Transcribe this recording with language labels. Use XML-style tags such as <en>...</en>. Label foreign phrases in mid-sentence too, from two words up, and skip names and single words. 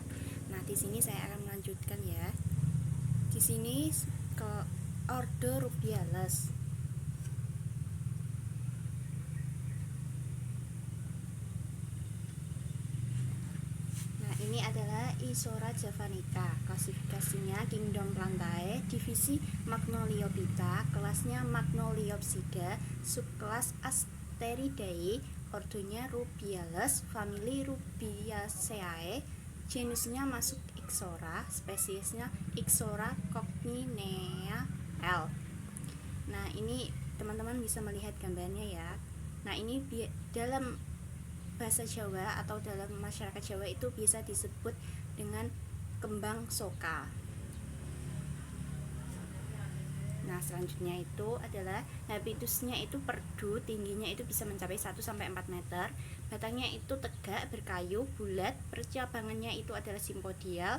<id>Nah, di sini saya akan melanjutkan ya. Di sini ke ordo Rubiales. Nah, ini adalah Isora javanica. Klasifikasinya Kingdom Plantae, divisi Magnoliophyta, kelasnya Magnoliopsida, subkelas Asteridae, ordonya Rubiales, famili Rubiaceae, genusnya masuk Ixora, spesiesnya Ixora coccinea L. Nah, ini teman-teman bisa melihat gambarnya ya. Nah, ini dalam bahasa Jawa atau dalam masyarakat Jawa itu bisa disebut dengan kembang soka. Nah, selanjutnya itu adalah habitusnya itu perdu, tingginya itu bisa mencapai 1-4 meter, batangnya itu tegak, berkayu, bulat, percabangannya itu adalah simpodial.</id>